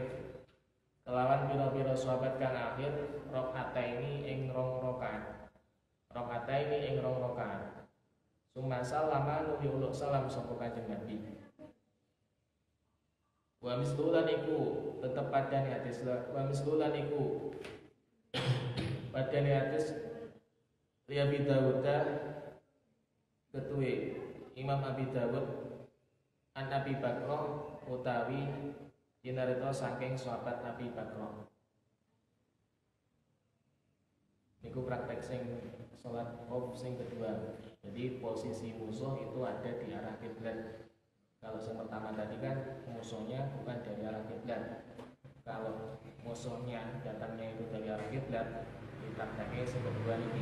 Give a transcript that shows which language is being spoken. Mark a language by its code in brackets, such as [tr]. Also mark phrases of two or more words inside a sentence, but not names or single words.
[jv] Kelawan pira-pira sahabat kang akhir rakaataini ing rong rakaat. Rakaataini ing rong rakaat. [ar] ثم سلم [jv] nuli uluk salam sapa Kanjeng Nabi. Wa mislulan iku tetep padane hadis wa mislulan iku padane hadis li Abi Dawud ketuwe Imam Abi Dawud an Abi Bakrah utawi dinarita saking sahabat Abi Bakrah. Niku praktek sing salat khauf sing kedua. [id] Jadi posisi musuh itu ada di arah kiblat. Kalau yang pertama tadi kan musuhnya bukan dari arah kiblat. Kalau musuhnya datangnya itu dari arah kiblat, diprakteknya [jv] sing kedua [id] ini.